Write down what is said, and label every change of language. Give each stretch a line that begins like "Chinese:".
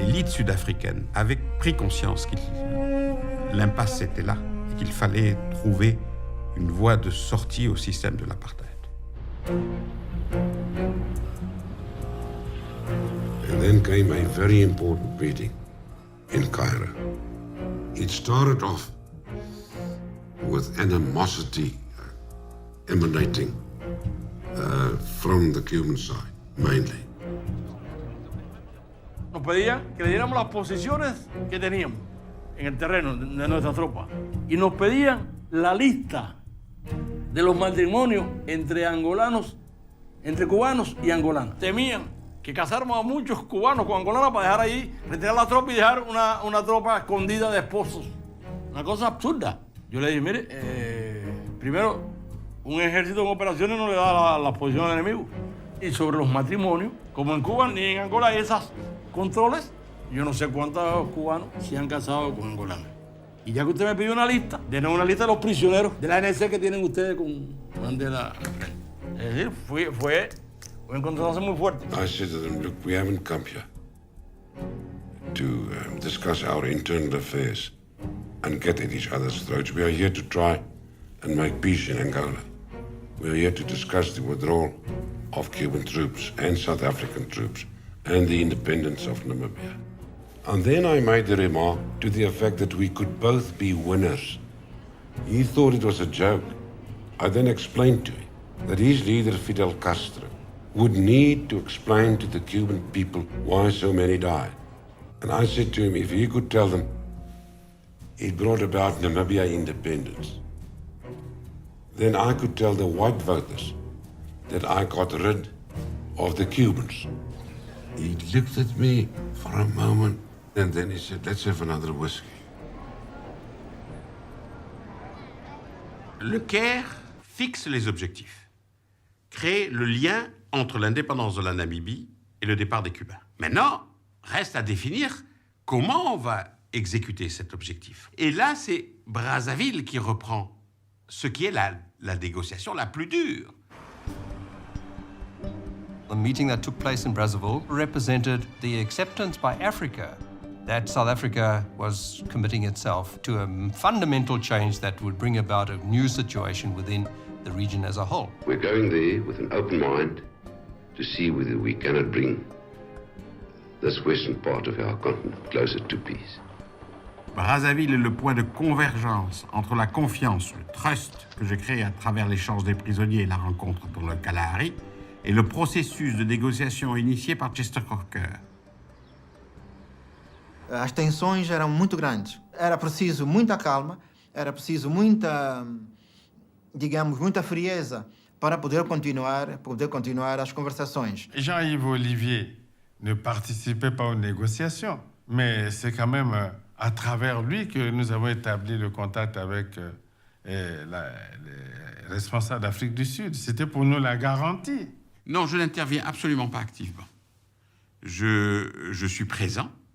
French: Sud-africaine avait pris conscience que l'impasse était là et qu'il fallait trouver une voie de sortie au système de l'apartheid.
English: And then came a very important meeting in Cairo. It started off with animosity emanating from the Cuban side, mainly.
Spanish: Nos pedían que le diéramos las posiciones que teníamos en el terreno de nuestra tropa. Y nos pedían la lista de los matrimonios entre angolanos, entre cubanos y angolanos. Temían que casáramos a muchos cubanos con angolanos para dejar ahí, retirar la tropa y dejar una tropa escondida de esposos. Una cosa absurda. Yo le dije, mire, primero, un ejército en operaciones no le da las posiciones al enemigo. Y sobre los matrimonios, como en Cuba ni en Angola hay esos controles, yo no sé cuántos cubanos se han casado con angolanos. Y ya que usted me pidió una lista, denos una lista de los prisioneros de la ANC que tienen ustedes con Mandela. Es decir, fue un encontronazo muy fuerte.
English: I said to them, look, we haven't come here to discuss our internal affairs and get at each other's throats. We are here to try and make peace in Angola. We are here to discuss the withdrawal of Cuban troops and South African troops and the independence of Namibia. And then I made the remark to the effect that we could both be winners. He thought it was a joke. I then explained to him that his leader, Fidel Castro, would need to explain to the Cuban people why so many died. And I said to him, if he could tell them it brought about Namibia independence, then I could tell the white voters that I got rid of the Cubans. He looked at me for a moment, and then he said, let's have another whiskey.
French: Le Caire fixe les objectifs, crée le lien entre l'indépendance de la Namibie et le départ des Cubains. Maintenant, reste à définir comment on va exécuter cet objectif. Et là, c'est Brazzaville qui reprend ce qui est la négociation la plus dure.
English: The meeting that took place in Brazzaville represented the acceptance by Africa that South Africa was committing itself to a fundamental change that would bring about a new situation within the region as a whole. We're going there with an open mind to see whether we cannot bring this western part of our continent closer to peace.
French: Brazzaville est le point de convergence entre la confiance, le trust que j'ai créé à travers l'échange des prisonniers et la rencontre dans le Kalahari, et le processus de négociation initié par Chester Crocker.
Portuguese: As tensões eram muito grandes. Era preciso muita calma, era preciso muita, digamos, muita frieza para poder continuar as conversações.
French: Jean-Yves Olivier ne participait pas aux négociations, mais c'est quand même à travers lui que nous avons établi le contact avec les responsables d'Afrique du Sud. C'était pour nous la garantie. Non, je n'interviens absolument pas activement. Je suis présent.